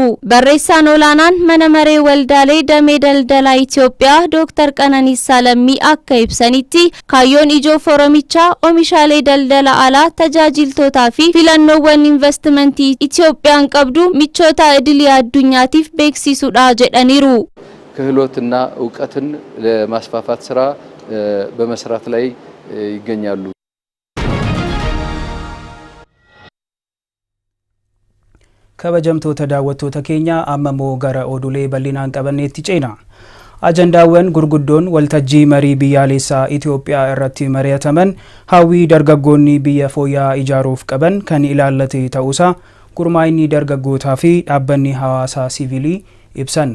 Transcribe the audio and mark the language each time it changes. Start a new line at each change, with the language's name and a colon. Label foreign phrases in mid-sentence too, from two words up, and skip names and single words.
Oromo: Barreessaan olaanaan mana maree waldaalee damee daldalaa Itoophiyaa Dr. Qananiisaa Lammii akka ibsanitti kaayyoon ijoo foorumichaa oomishaalee daldala alaa tajaajiltootaa fi filannoowwan investimentii Itoophiyaan qabdu michoota idilee addunyaatiif beeksisuudha jedhaniiru.
Amharic: ክህሎትና ዕውቀትን ለማስፋፋት ስራ በመስራት ላይ ይገኛሉ።
Oromo: kabajamtoota daawwattoota keenya ammamoo gara oduulee bal'inaan qabanneetti ceena. Ajandaawwan gurguddoon waltajjii marii biyyaalessaa Itoophiyaa irratti mari'ataman hawwii dargaggoonni biyya fooyya'aa ijaaruuf qaban kan ilaallate ta'uusaa gurmaa'inni dargaggootaa fi dhaabbanni hawaasaa siviilii ibsan.